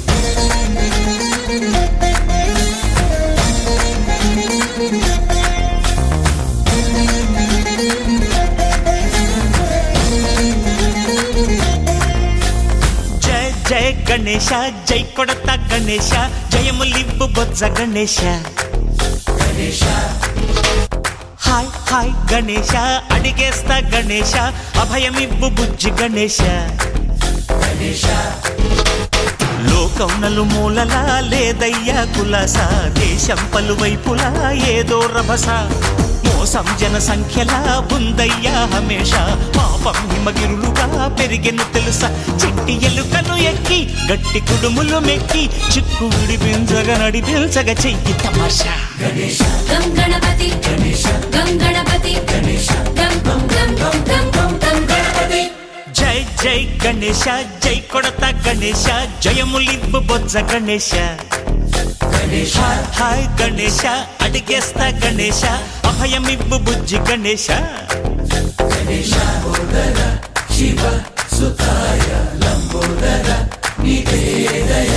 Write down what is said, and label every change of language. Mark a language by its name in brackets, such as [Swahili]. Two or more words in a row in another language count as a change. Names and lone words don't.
[Telugu] జయ జయ గణేశ జయ కొడత గణేశ జయములివ్వు బొజ్జ గణేశ गणेश హాయ్ హాయ్ గణేశ అడిగేస్తా గణేశ అభయమివ్వు బుజ్జి గణేశ गणेश లోకం నలుమూలలా లేదయ్యా కులాస దేశం పలువైపులా ఏదో రభస మోసం జన సంఖ్యలా ఉందయ్యా హమేష పాపం హిమగిరులుగా పెరిగెను తెలుసా చిట్టి ఎలుకను ఎక్కి గట్టి కుడుములు మెక్కి చిక్కు విడిపించగా నడిపించగా చెయ్యి తమాషా गणेश [Sanskrit] गं गणपति गणेश गं गणपति गणेश गं गं गं गं गं गं गं गणपति [Telugu] జై జై గణేశ జై కొడత గణేశ జయములివ్వు బొజ్జ గణేశ गणेश హాయ్ గణేశ అడిగేస్తా గణేశ అభయమివ్వు బుజ్జి గణేశ [Sanskrit] गणेश लंबोदर शिव सुताय लंबोदर निवेदय